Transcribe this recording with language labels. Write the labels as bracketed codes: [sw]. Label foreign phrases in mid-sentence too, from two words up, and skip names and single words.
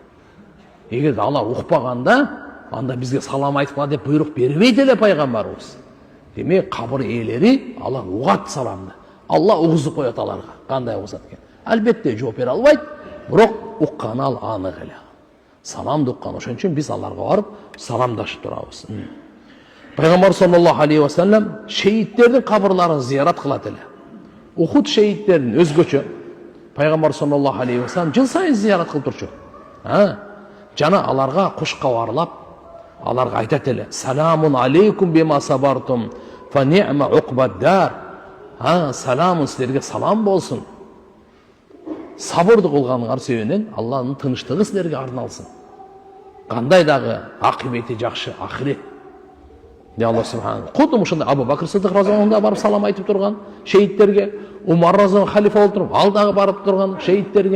[ky] Эгерде алар укпаганда, анда бизге салам айткыла деп буйрук бербейт эле пайгамбарыбыз. Демек кабыр ээлери алар угат саламды. Алла угузуп коет аларга. Кандай угузат экен? Албетте жооп бере албайт, бирок укканы ал анык эле. Саламды уккан, ошон үчүн биз аларга барып саламдашып турабыз. Пайгамбар [ar] صلى الله عليه وسلم [ky] шейиттердин кабырларын зиярат кылат эле. Ухуд шейиттерин өзгөчө Пайгамбар [ar] صلى الله عليه وسلم [ky] жыл сайын зиярат кылып турчу. Жана аларга куш кабарлап, аларга айтат эле: [ar] "سلام عليكم بما صبرتم فنعم عقبى الدار." [ky] Саламын силерге салам болсун. Сабырды кылганыңар себебинен Алланын тыныштыгы силерге арналсын. Кандай дагы акыбети жакшы ахирет. [ar] الله سبحانه. [ky] Кудум ушундай Абу Бакр Сыдык [ar] رضي الله عنه [ky] барып салам айтып турган шейиттерге, Умар разияллаху халифа болуп туруп, ал дагы барып турган шейиттерге.